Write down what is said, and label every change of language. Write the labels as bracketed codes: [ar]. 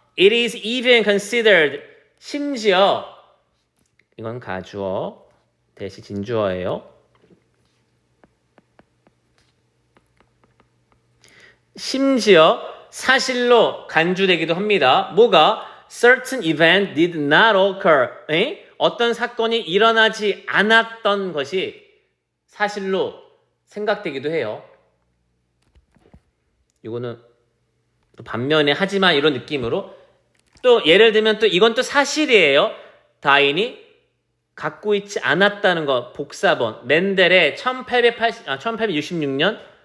[en] It is even considered, [ko] 심지어, 이건 가주어 대시 진주어예요. 심지어 사실로 간주되기도 합니다. 뭐가? [en] Certain event did not occur. [ko] 어떤 사건이 일어나지 않았던 것이 사실로 생각되기도 해요. 이거는 또 반면에 하지만 이런 느낌으로, 또 예를 들면 또 이건 또 사실이에요. 다윈이 갖고 있지 않았다는 거. 복사본 멘델의 1866년